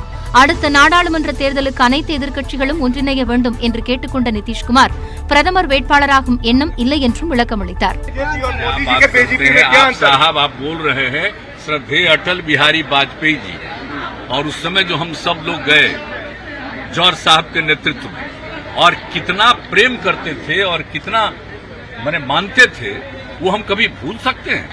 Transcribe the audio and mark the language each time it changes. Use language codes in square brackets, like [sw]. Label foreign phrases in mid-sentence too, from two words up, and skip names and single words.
[ta] அடுத்த நாடாளுமன்ற தேர்தலுக்கு அனைத்து எதிர்க்கட்சிகளும் ஒன்றிணைய வேண்டும் என்று கேட்டுக்கொண்ட நிதிஷ்குமார் பிரதமர் வேட்பாளராகும் எண்ணம் இல்லை என்றும் விளக்கமளித்தார். [hi] श्रद्धेय अटल बिहारी वाजपेयी जी और उस समय जो हम सब लोग गए जौहर साहब के नेतृत्व में और कितना प्रेम करते थे और कितना माने मानते थे वो हम कभी भूल सकते हैं?